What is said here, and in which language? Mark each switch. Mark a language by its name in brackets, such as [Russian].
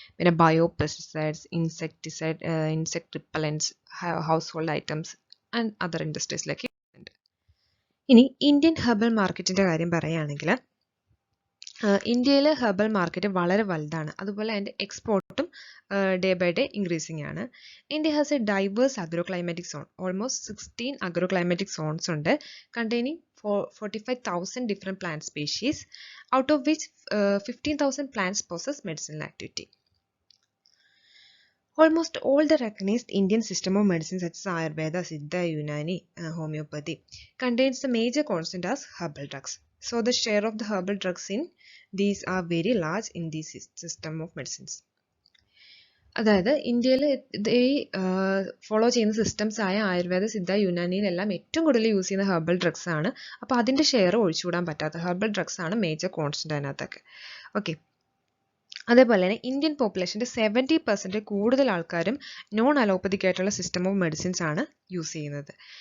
[Malayalam] പിന്നെ bio pesticides, insect repellents, house hold items and other ഇൻഡസ്ട്രീസിലേക്ക് ഉണ്ട്. ഇനി ഇന്ത്യൻ ഹെർബൽ മാർക്കറ്റിൻ്റെ കാര്യം പറയുകയാണെങ്കിൽ ഇന്ത്യയിലെ ഹെർബൽ മാർക്കറ്റ് വളരെ വലുതാണ്. അതുപോലെ അതിൻ്റെ എക്സ്പോർട്ടും ഡേ ബൈ ഡേ ഇൻക്രീസിംഗ് ആണ്. [English] India has a diverse agroclimatic zone. Almost 16 agroclimatic zones [Malayalam] ഉണ്ട്, [English] containing 45,000 different plant species, out of which 15,000 plants possess medicinal activity. Almost all the recognized Indian system of medicine such as Ayurveda, Siddha, Unani, homeopathy contains the major constant as herbal drugs. So the share of the herbal drugs in these are very large in this system of medicines. [Malayalam] അതായത് ഇന്ത്യയിൽ ഈ follow ചെയ്യുന്ന systems ആയ ആയുർവേദ, സിദ്ധ, യുനാനിയിലെല്ലാം ഏറ്റവും കൂടുതൽ use ചെയ്യുന്ന herbal drugs ആണ്. അപ്പോൾ അതിൻ്റെ ഷെയർ ഒഴിച്ചുകൂടാൻ പറ്റാത്ത ഹെർബൽ ഡ്രഗ്സ് ആണ് മേജർ കോൺസ്റ്റന്റ് അതിനകത്തൊക്കെ. ഓക്കെ, അതേപോലെ തന്നെ ഇന്ത്യൻ പോപ്പുലേഷൻ്റെ 70% കൂടുതൽ ആൾക്കാരും നോൺ അലോപ്പതിക് ആയിട്ടുള്ള സിസ്റ്റം ഓഫ് മെഡിസിൻസ് ആണ് യൂസ് ചെയ്യുന്നത്.